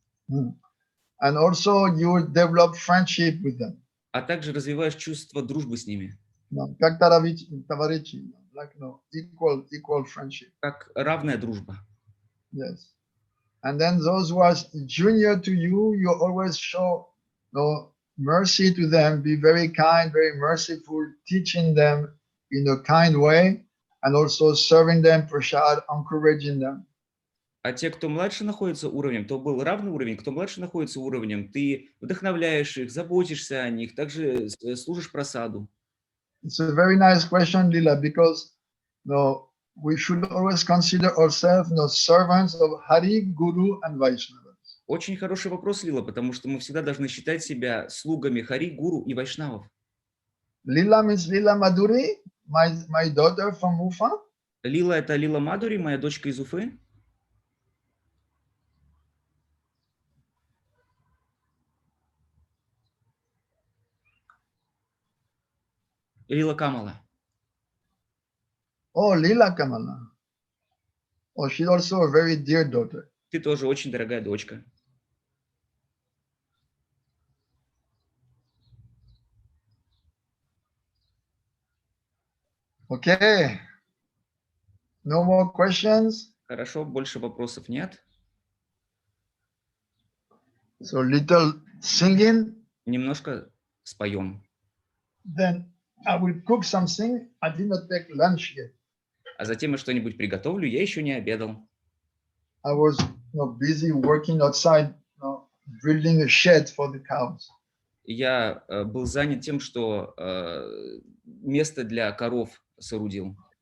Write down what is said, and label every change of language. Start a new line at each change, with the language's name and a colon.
English: And also you develop friendship with them.
Russian: А также развиваешь чувство дружбы с ними. Как товарищи,
English: like equal friendship.
Russian: Как равная дружба.
English: Yes. And then those who are junior to you, you always show mercy to them, be very kind, very merciful, teaching them in a kind way, and also serving them prasad, encouraging them.
Russian: А те, кто младше находится уровнем, то был равный уровень, кто младше находится уровнем, ты вдохновляешь их, заботишься о них, также служишь просаду.
English: It's a very nice question, Lila, because we should always consider ourselves servants of Hari, Guru, and Vaishnava.
Russian: Очень хороший вопрос, Лила, потому что мы всегда должны считать себя слугами Хари, Гуру и Вайшнавов.
English: Lila means Lila Madhuri, my daughter from Ufa.
Russian: Лила – это Лила Мадури, моя дочка из Уфы. Лила Камала.
English: Oh, Lila Kamala. Oh, she's also a very dear daughter.
Russian: Ты тоже очень дорогая дочка.
English: Okay. No more questions.
Russian: Хорошо, больше вопросов нет.
English: So little singing.
Russian: Немножко споем.
English: Then I will cook something. I did not take lunch yet.
Russian: А затем я что-нибудь приготовлю, я еще не обедал.
English: I was busy working outside, building a shed for the cows.
Russian: Я был занят тем, что место для коров соорудил.